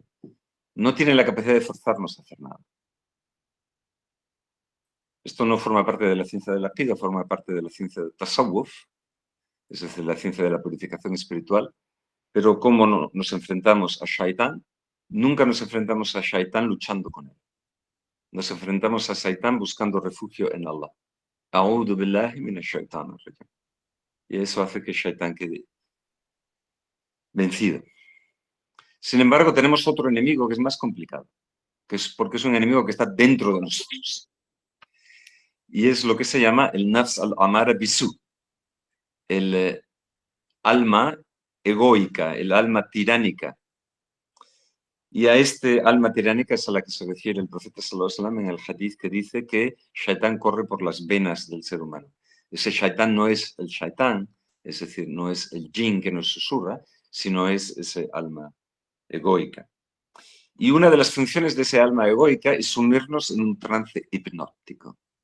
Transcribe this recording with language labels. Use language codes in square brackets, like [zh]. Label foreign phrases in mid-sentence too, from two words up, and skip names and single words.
[es] No tiene la capacidad de forzarnos a hacer nada. Esto no forma parte de la ciencia de la aqida, forma parte de la ciencia del tasawwuf, es decir, la ciencia de la purificación espiritual. Pero ¿cómo nos enfrentamos a Shaitán? Nunca nos enfrentamos a Shaitán luchando con él. Nos enfrentamos a Shaitán buscando refugio en Allah. [ar] أعوذ بالله من الشيطان الرجيم. [es] Y eso hace que Shaitán quede vencido. Sin embargo, tenemos otro enemigo que es más complicado, que es porque es un enemigo que está dentro de nosotros. Y es lo que se llama el [ar] النفس الأمارة بالسوء, [es] el alma egoica, el alma tiránica. Y a este alma tiránica es a la que se refiere el profeta [ar] صلى الله عليه وسلم [es] en el hadith que dice que Shaitán corre por las venas del ser humano. Ese Shaitán no es el Shaitán, es decir, no es el jinn que nos susurra, sino es ese alma egoica. Y una de las funciones de ese alma egoica es sumirnos en un trance hipnótico.